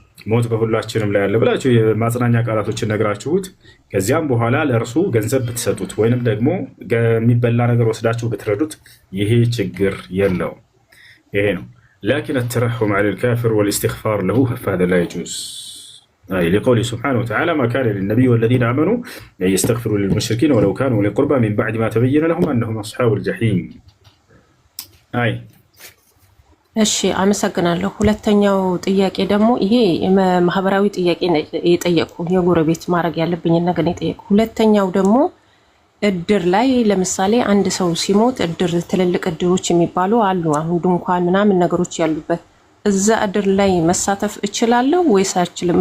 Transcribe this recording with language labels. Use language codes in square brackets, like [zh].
[am] ሞት በሁላችንም ላይ ያለ ብላችሁ የማጽናኛ ቃላቶችን ነግራችሁት ከዚያም በኋላ ለእርሱ ገንዘብ ብትሰጡት ወይንም ደግሞ የሚበላ ነገር ወስዳችሁ ብትረዱት ይሄ ችግር የለውም። ይሄ ነው። [ar] لكن الترحم على الكافر والاستغفار له فهذا لا يجوز. لقوله سبحانه وتعالى ما كان للنبي والذين آمنوا أن يستغفروا للمشركين ولو كانوا أولي قربى من بعد ما تبين لهم أنهم أصحاب الجحيم. [am] እሺ አመሰግናለሁ። ሁለተኛው ጥያቄ ደግሞ ይሄ ማህበራዊ ጥያቄ የጠየቁ የጎረቤት ማድረግ ያለብኝ ነገር የጠየቁ። ሁለተኛው ደግሞ እድር ላይ ለምሳሌ አንድ ሰው ሲሞት እድር ትልልቅ እድሮች የሚባሉ አሉ። አሁን ድንኳን ምናምን ነገሮች ያሉበት እዛ እድር ላይ መሳተፍ እችላለሁ ወይስ አልችልም?